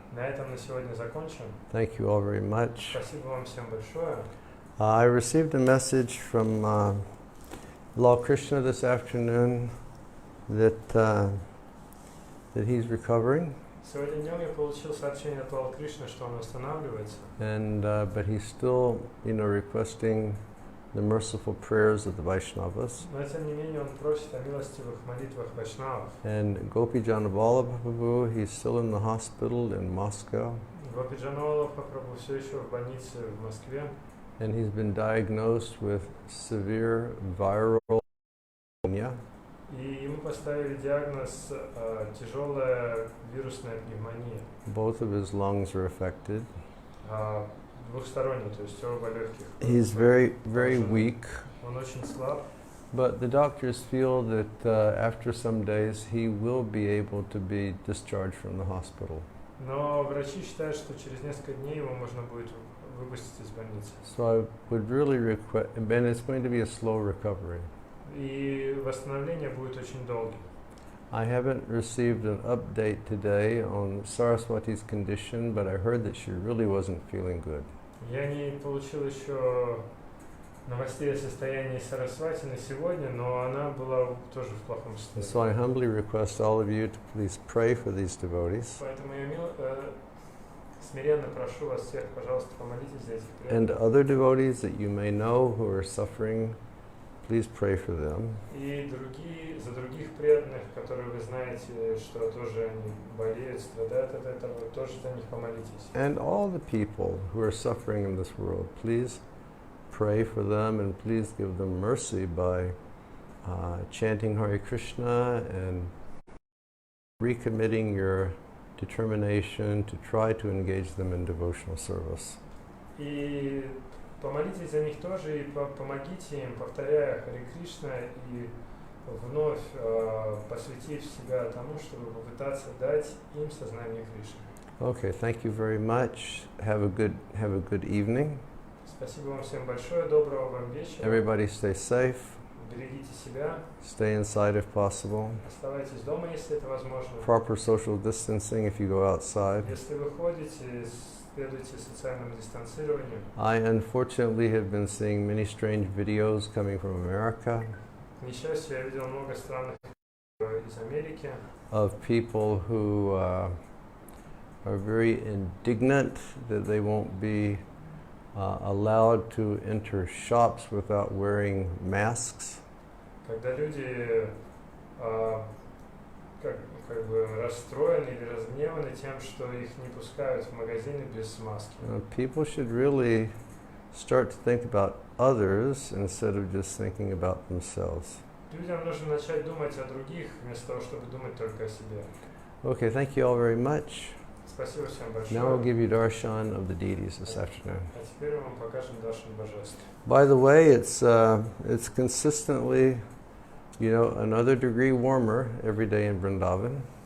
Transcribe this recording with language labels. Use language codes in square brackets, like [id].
[ru] На этом на сегодня закончим. [en] Thank you all very much. [ru] Спасибо вам всем большое. [en] I received a message from Lord Krishna this afternoon that he's recovering, [ru] Сегодня днем я получил сообщение от Лала Кришны, что он восстанавливается, [en] and but he's still, requesting the merciful prayers of the Vaishnavas. [ru] но тем не менее он просит о милостивых молитвах вайшнавов. [en] And Gopijana Vallabha, he's still in the hospital in Moscow, [ru] Гопиджанова Прабху все еще в больнице в Москве, [en] and he's been diagnosed with severe viral pneumonia. [ru] и ему поставили диагноз тяжелая вирусная пневмония, [en] Both of his lungs are affected. [ru] Двухсторонний, то есть оба легких. [en] He's very, very weak, [ru] Он очень слаб, [en] but the doctors feel that after some days he will be able to be discharged from the hospital. [ru] но врачи считают, что через несколько дней его можно будет выпустить из больницы. [en] So I would really request, and it's going to be a slow recovery. [ru] И восстановление будет очень долгим. [en] I haven't received an update today on Saraswati's condition, but I heard that she really wasn't feeling good. [ru] Я не получил еще новостей о состоянии Сарасвати на сегодня, но она была тоже в плохом [en] And [ru] состоянии. [en] so I humbly request all of you to please pray for these devotees. [ru] Поэтому я смиренно прошу вас всех, пожалуйста, помолитесь за этих [en] And [ru] преданных. [en] other devotees that you may know who are suffering, please pray for them. [ru] И за других преданных, которые вы знаете, что тоже они болеют, страдают от этого, тоже за них помолитесь. [en] And all the people who are suffering in this world, please pray for them and please give them mercy by chanting Hare Krishna and recommitting your determination to try to engage them in devotional service. [ru] И помолитесь за них тоже, и помогите им, повторяя Харе Кришна, и вновь посвятив себя тому, чтобы попытаться дать им сознание Кришны. [en] Okay, thank you very much. Have a good evening. [ru] Спасибо вам всем большое, доброго вам вечера. [en] Everybody stay safe. [ru] Берегите себя. [en] Stay inside if possible. [ru] Оставайтесь дома, если это возможно. [en] Proper social distancing if you go outside. [ru] Если вы ходите, следуйте социальному дистанцированию. [en] I unfortunately have been seeing many strange videos coming from America [ru] К несчастью, я видел много странных из Америки, [en] of people who are very indignant that they won't be allowed to enter shops without wearing masks. [ru] когда люди как бы расстроены или разгневаны тем, что их не пускают в магазины без маски. [en] People should really start to think about others instead of just thinking about themselves. [ru] Людям нужно начать думать о других, вместо того, чтобы думать только о себе. [en] Okay, thank you all very much. [ru] Спасибо всем большое. [en] Now we'll give you darshan of the deities this afternoon. [ru] А теперь мы вам покажем Даршан божеств. [en] By the way, it's consistently, another degree warmer every day in Vrindavan.